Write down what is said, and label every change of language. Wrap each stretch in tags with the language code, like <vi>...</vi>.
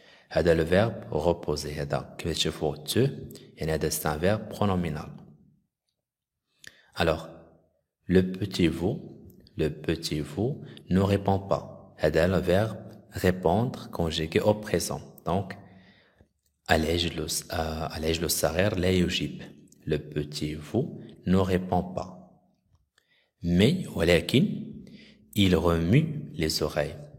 <ar>هذا</ar> <fr>le verbe reposer.</fr> <ar>هذا كيف تشوفوا</ar> <fr>te</fr> <ar>يعني هذا</ar> <fr>c'est un verbe pronominal. alors le petit veau ne répond pas. هذا le verbe répondre conjugué au présent. donc</fr> <ar>العجل الصغير لا يجيب.</ar> <fr>le petit veau ne répond pas. mais</fr> <ar>ولكن</ar> <fr>il remue les oreilles.</fr>